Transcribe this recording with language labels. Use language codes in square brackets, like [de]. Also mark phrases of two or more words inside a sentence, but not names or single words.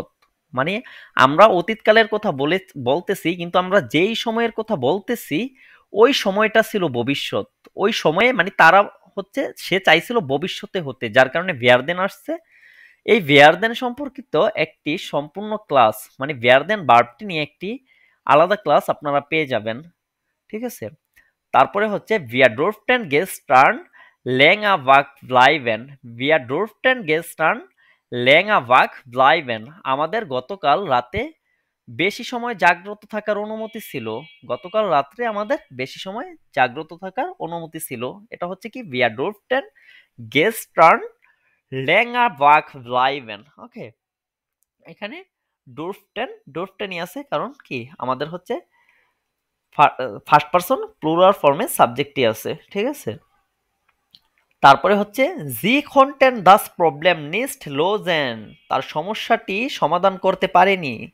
[bn] মানে আমরা অতীতকালের কথা বলতেছি, কিন্তু আমরা যেই সময়ের কথা বলতেছি ওই সময়টা ছিল ভবিষ্যৎ। ওই সময়ে মানে তারা হচ্ছে, সে চাইছিল ভবিষ্যতে হতে, যার কারণে ভেয়ারদেন আসছে। এই ভেয়ারদেন সম্পর্কিত একটি সম্পূর্ণ ক্লাস, মানে ভেয়ারদেন ভার্বটি নিয়ে একটি আলাদা ক্লাস আপনারা পেয়ে যাবেন। ঠিক আছে, তারপরে হচ্ছে [de] wir durften gestern länger wach bleiben। wir durften gestern länger wach bleiben, [bn] আমাদের গতকাল রাতে বেশি সময় জাগ্রত থাকার অনুমতি ছিল। গতকাল রাত্রে আমাদের বেশি সময় জাগ্রত থাকার অনুমতি ছিল। এটা হচ্ছে কি [de] wir durften gestern länger wach bleiben। [bn] ওকে, এখানে ডোরফটেনই আছে, কারণ কি আমাদের হচ্ছে [en] first person plural forme [bn] সাবজেক্টই আছে। ঠিক আছে, তারপরে হচ্ছে [de] Sie konnten das Problem nicht lösen, [bn] তার সমস্যাটি সমাধান করতে পারেনি।